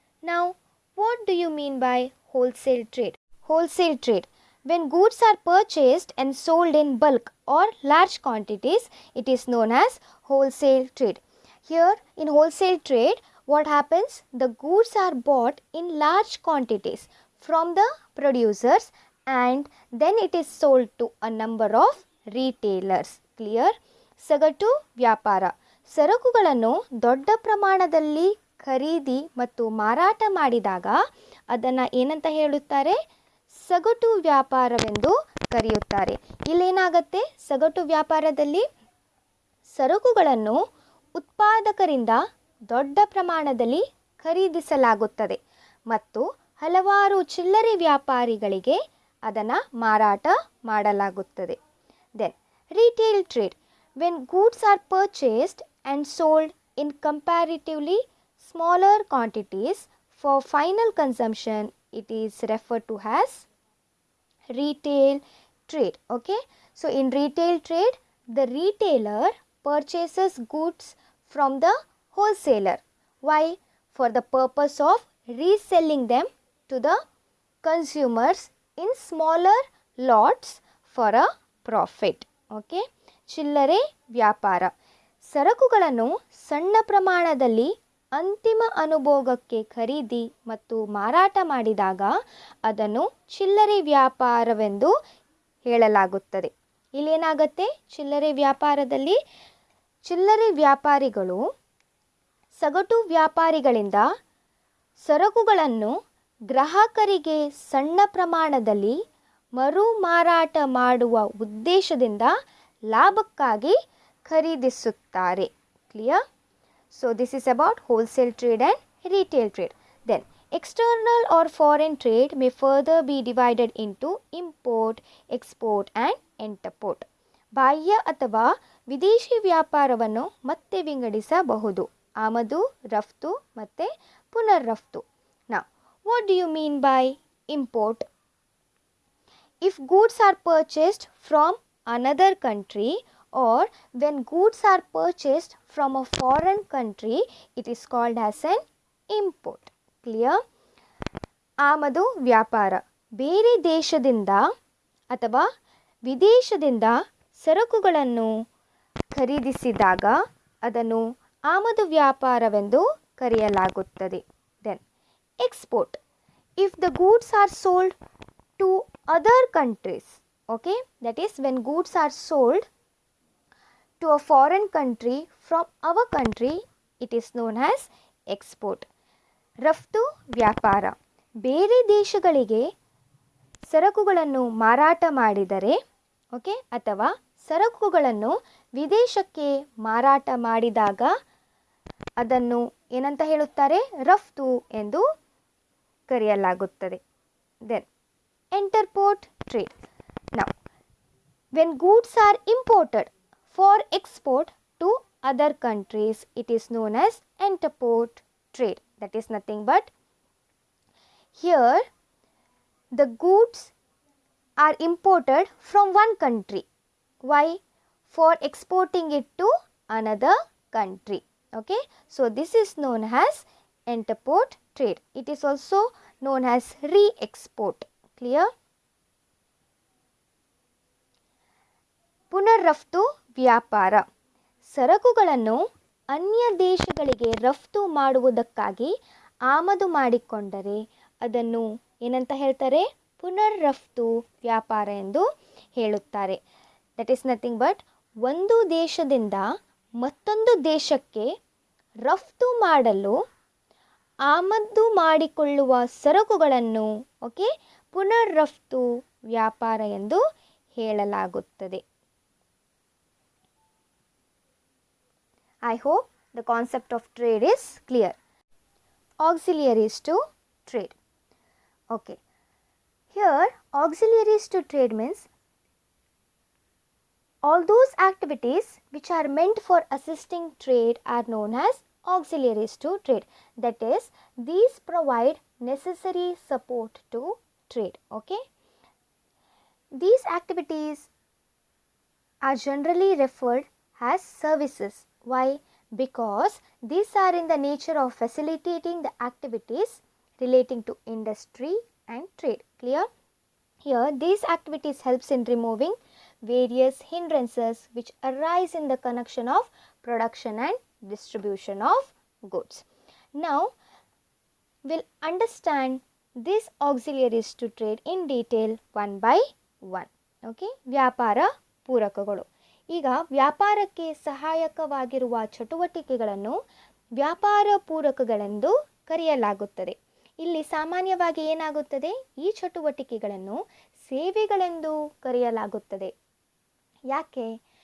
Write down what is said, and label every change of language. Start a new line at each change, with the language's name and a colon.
English: Now, what do you mean by wholesale trade? Wholesale trade, when goods are purchased and sold in bulk or large quantities, it is known as wholesale trade. Here in wholesale trade, what happens? The goods are bought in large quantities from the producers and then it is sold to a number of retailers. Clear?
Kannada: ಸಗಟು ವ್ಯಾಪಾರ, ಸರಕುಗಳನ್ನು ದೊಡ್ಡ ಪ್ರಮಾಣದಲ್ಲಿ ಖರೀದಿ ಮತ್ತು ಮಾರಾಟ ಮಾಡಿದಾಗ ಅದನ್ನು ಏನಂತ ಹೇಳುತ್ತಾರೆ? ಸಗಟು ವ್ಯಾಪಾರವೆಂದು ಕರೆಯುತ್ತಾರೆ. ಇಲ್ಲೇನಾಗುತ್ತೆ? ಸಗಟು ವ್ಯಾಪಾರದಲ್ಲಿ ಸರಕುಗಳನ್ನು ಉತ್ಪಾದಕರಿಂದ ದೊಡ್ಡ ಪ್ರಮಾಣದಲ್ಲಿ ಖರೀದಿಸಲಾಗುತ್ತದೆ ಮತ್ತು ಹಲವಾರು ಚಿಲ್ಲರೆ ವ್ಯಾಪಾರಿಗಳಿಗೆ ಅದನ್ನು ಮಾರಾಟ ಮಾಡಲಾಗುತ್ತದೆ.
English: Then retail trade, when goods are purchased and sold in comparatively smaller quantities for final consumption, it is referred to as retail trade. Okay, so in retail trade, the retailer purchases goods from the wholesaler. Why? For the purpose of reselling them to the consumers in smaller lots for a profit.
Kannada: Okay, ಚಿಲ್ಲರೆ ವ್ಯಾಪಾರ, ಸರಕುಗಳನ್ನು ಸಣ್ಣ ಪ್ರಮಾಣದಲ್ಲಿ ಅಂತಿಮ ಅನುಭೋಗಕ್ಕೆ ಖರೀದಿ ಮತ್ತು ಮಾರಾಟ ಮಾಡಿದಾಗ ಅದನ್ನು ಚಿಲ್ಲರೆ ವ್ಯಾಪಾರವೆಂದು ಹೇಳಲಾಗುತ್ತದೆ. ಇಲ್ಲೇನಾಗುತ್ತೆ? ಚಿಲ್ಲರೆ ವ್ಯಾಪಾರದಲ್ಲಿ ಚಿಲ್ಲರೆ ವ್ಯಾಪಾರಿಗಳು ಸಗಟು ವ್ಯಾಪಾರಿಗಳಿಂದ ಸರಕುಗಳನ್ನು ಗ್ರಾಹಕರಿಗೆ ಸಣ್ಣ ಪ್ರಮಾಣದಲ್ಲಿ ಮರು ಮಾರಾಟ ಮಾಡುವ ಉದ್ದೇಶದಿಂದ ಲಾಭಕ್ಕಾಗಿ ಖರೀದಿಸುತ್ತಾರೆ.
English: Clear? So this is about wholesale trade and retail trade. Then external or foreign trade may further be divided into import, export and interport.
Kannada: ಬಾಹ್ಯ ಅಥವಾ ವಿದೇಶಿ ವ್ಯಾಪಾರವನ್ನು ಮತ್ತೆ ವಿಂಗಡಿಸಬಹುದು. ಆಮದು, ರಫ್ತು ಮತ್ತು ಪುನರ್ರಫ್ತು.
English: Now, what do you mean by import? If goods are purchased from another country or when goods are purchased from a foreign country, it is called as an import. Clear?
Kannada: ಆಮದು ವ್ಯಾಪಾರ, ಬೇರೆ ದೇಶದಿಂದ ಅಥವಾ ವಿದೇಶದಿಂದ ಸರಕುಗಳನ್ನು ಖರೀದಿಸಿದಾಗ ಅದನ್ನು ಆಮದು ವ್ಯಾಪಾರವೆಂದು ಕರೆಯಲಾಗುತ್ತದೆ.
English: Then export. If the goods are sold to other countries, okay, that is when goods are sold to a foreign country from our country, it is known as export.
Kannada: ರಫ್ತು ವ್ಯಾಪಾರ, ಬೇರೆ ದೇಶಗಳಿಗೆ ಸರಕುಗಳನ್ನು ಮಾರಾಟ ಮಾಡಿದರೆ, ಓಕೆ, ಅಥವಾ ಸರಕುಗಳನ್ನು ವಿದೇಶಕ್ಕೆ ಮಾರಾಟ ಮಾಡಿದಾಗ ಅದನ್ನು ಏನಂತ ಹೇಳುತ್ತಾರೆ? ರಫ್ತು ಎಂದು ಕರೆಯಲಾಗುತ್ತದೆ.
English: Then interport trade. Now, when goods are imported for export to other countries, it is known as interport trade. That is nothing but here the goods are imported from one country. Why? For exporting it to another country. Okay, so this is known as interport trade. It is also known as re-export. Clear?
Kannada: ಪುನರ್ರಫ್ತು ವ್ಯಾಪಾರ, ಸರಕುಗಳನ್ನು ಅನ್ಯ ದೇಶಗಳಿಗೆ ರಫ್ತು ಮಾಡುವುದಕ್ಕಾಗಿ ಆಮದು ಮಾಡಿಕೊಂಡರೆ ಅದನ್ನು ಏನಂತ ಹೇಳ್ತಾರೆ? ಪುನರ್ರಫ್ತು ವ್ಯಾಪಾರ ಎಂದು ಹೇಳುತ್ತಾರೆ.
English: that is nothing but
Kannada: ಒಂದು ದೇಶದಿಂದ ಮತ್ತೊಂದು ದೇಶಕ್ಕೆ ರಫ್ತು ಮಾಡಲು ಆಮದು ಮಾಡಿಕೊಳ್ಳುವ ಸರಕುಗಳನ್ನು, ಓಕೆ, ಪುನರ್ರಫ್ತು ವ್ಯಾಪಾರ ಎಂದು ಹೇಳಲಾಗುತ್ತದೆ.
English: I hope the concept of trade is clear. Auxiliaries to trade. Okay. Here, auxiliaries to trade means all those activities which are meant for assisting trade are known as auxiliaries to trade. That is, these provide necessary support to trade. Okay. These activities are generally referred as services. Why? Because these are in the nature of facilitating the activities relating to industry and trade. Clear? Here, these activities helps in removing various hindrances which arise in the connection of production and distribution of goods. Now, we'll understand these auxiliaries to trade in detail one by one.
Kannada: Okay? ವ್ಯಾಪಾರ ಪೂರಕಗಳು. ಈಗ ವ್ಯಾಪಾರಕ್ಕೆ ಸಹಾಯಕವಾಗಿರುವ ಚಟುವಟಿಕೆಗಳನ್ನು ವ್ಯಾಪಾರ ಪೂರಕಗಳೆಂದು ಕರೆಯಲಾಗುತ್ತದೆ. ಇಲ್ಲಿ ಸಾಮಾನ್ಯವಾಗಿ ಏನಾಗುತ್ತದೆ? ಈ ಚಟುವಟಿಕೆಗಳನ್ನು ಸೇವೆಗಳೆಂದು ಕರೆಯಲಾಗುತ್ತದೆ. ಯಾಕೆ?